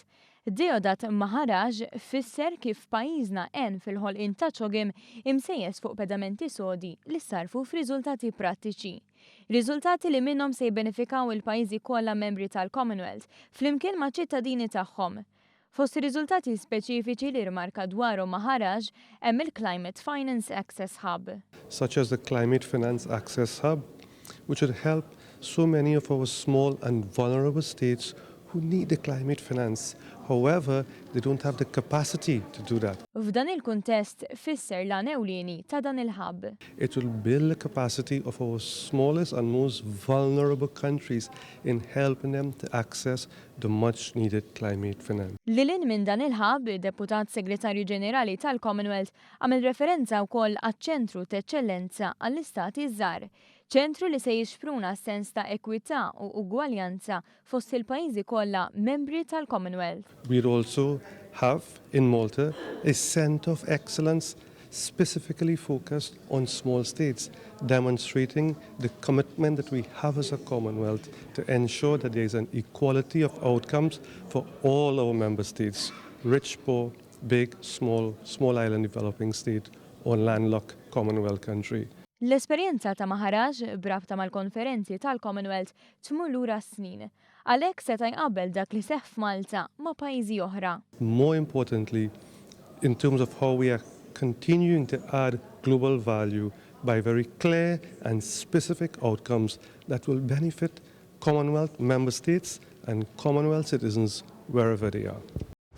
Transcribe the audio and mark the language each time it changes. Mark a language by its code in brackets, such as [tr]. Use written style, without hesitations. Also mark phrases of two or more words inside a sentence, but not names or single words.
[mt] Dedodat Maharaj fisser kif pajjiżna għen fil-ħolqien ta' CHOGM imsejjes fuq pedamenti sodi li sarfu f'riżultati prattiċi. Riżultati li minnhom se jibbenefikaw il-pajjiżi kollha membri tal-Commonwealth flimkien ma' ċittadini tagħhom. Fost riżultati speċifiċi li rmarka dwarhom Maharaj hemm il-Climate Finance Access Hub. [en] Such as the Climate Finance Access Hub, which would help so many of our small and vulnerable states who need the climate finance. However, they don't have the capacity to do that. [mt] F'dan il-kuntest fisser l-għan ewlieni ta' dan il-hub. [en] It will build the capacity of our smallest and most vulnerable countries in helping them to access the much needed climate finance. [mt] Lilin minn dan il-hub, id-Deputat Segretarju Ġenerali tal-Commonwealth għamel referenza wkoll għaċ-ċentru ta' eċċellenza għall-istati żgħar. ċentru li se jixpruna sens ta' ekwità u ugwaljanza fost il-pajjiżi kollha membri tal-Commonwealth. [en] We also have in Malta a Centre of Excellence specifically focused on small states, demonstrating the commitment that we have as a Commonwealth to ensure that there is an equality of outcomes for all our member states, rich, poor, big, small island developing state, or landlocked Commonwealth country. [mt] L-esperjenza ta' Maharaj brabta mal-konferenzi tal-Commonwealth tmur lura snin, għalhekk seta' jqabbel dak li seħħ f'Malta ma' pajjiżi oħra. [en] More importantly, in terms of how we are continuing to add global value by very clear and specific outcomes that will benefit Commonwealth member states and Commonwealth citizens wherever they are.